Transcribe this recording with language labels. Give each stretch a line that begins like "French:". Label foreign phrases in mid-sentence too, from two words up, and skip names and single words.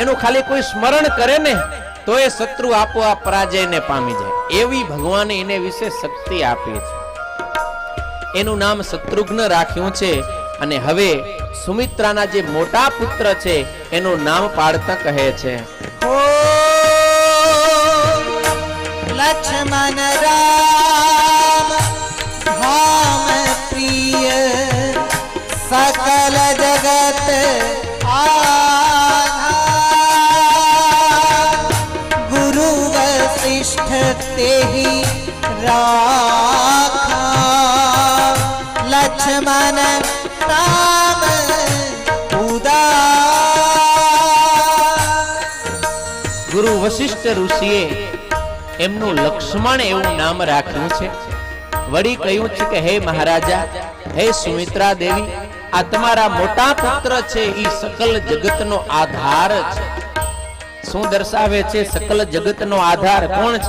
Gujarati: એનું ખાલી કોઈ સ્મરણ કરે ને તો એ શત્રુ આપોઆપ પરાજયને પામી જાય. એવી ભગવાને એને વિશે શક્તિ આપી છે. એનું નામ શત્રુઘ્ન રાખ્યું છે. અને હવે સુમિત્રાના જે મોટા પુત્ર છે એનું નામ પાડતા કહે છે,
Awadhi: ओ लक्ष्मण राम धाम प्रिय सकल जगत आधार गुरु वशिष्ठ तेहि राखा लक्ष्मण राम उदार.
Gujarati: ગુરુ વશિષ્ઠ ઋષિએ એમનું લક્ષ્મણ એવું નામ રાખ્યું છે. વળી કહ્યું છે કે હે મહારાજા, હે સુમિત્રા દેવી, આ તમારા મોટા પુત્ર છે એ સકલ જગતનો આધાર છે. શું દર્શાવે છે? સકલ જગતનો આધાર કોણ છે?